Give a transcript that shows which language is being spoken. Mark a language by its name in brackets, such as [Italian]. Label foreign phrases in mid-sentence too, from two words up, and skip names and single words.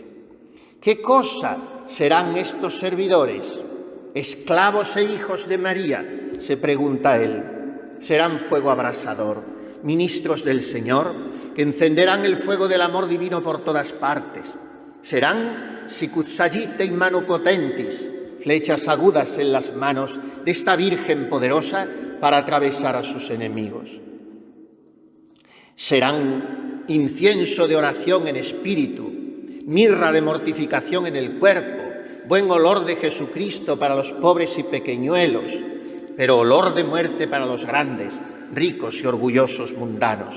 [Spanish] ¿Qué cosa serán estos servidores? ¿Esclavos e hijos de María?, se pregunta él. Serán fuego abrasador, ministros del Señor, que encenderán el fuego del amor divino por todas partes. [Latin] Serán sicutsagite in manu potentis, [Spanish] flechas agudas en las manos de esta Virgen poderosa para atravesar a sus enemigos. Serán incienso de oración en espíritu, mirra de mortificación en el cuerpo, buen olor de Jesucristo para los pobres y pequeñuelos, pero olor de muerte para los grandes, ricos y orgullosos mundanos.